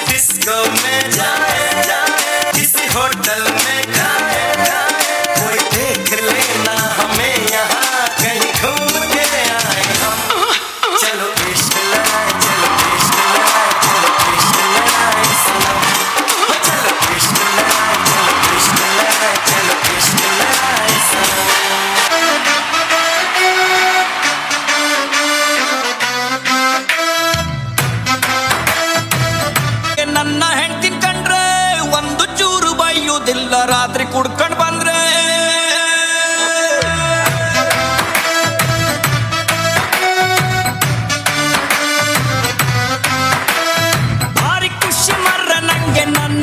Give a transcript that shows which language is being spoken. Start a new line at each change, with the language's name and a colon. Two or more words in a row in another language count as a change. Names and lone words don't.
Hindi: डिस्को में जाए किसी होटल में खाए कोई देख लेना हमें यहाँ कहीं घूम के आए हम चलो इश्क लाए चलो इश्क लाए चलो इश्क लाए सनम चलो इश्क लाए चलो इश्क लाए चलो इश्क लाए सनम
Kannada: ನನ್ನ ಹೆಂಡತಿನ ಕಂಡ್ರೆ ಒಂದು ಚೂರು ಬೈಯುವುದಿಲ್ಲ ರಾತ್ರಿ ಕುಡ್ಕೊಂಡ್ ಬಂದ್ರೆ ಭಾರಿ ಖುಷಿ ಮರ್ರ ನಂಗೆ ನನ್ನ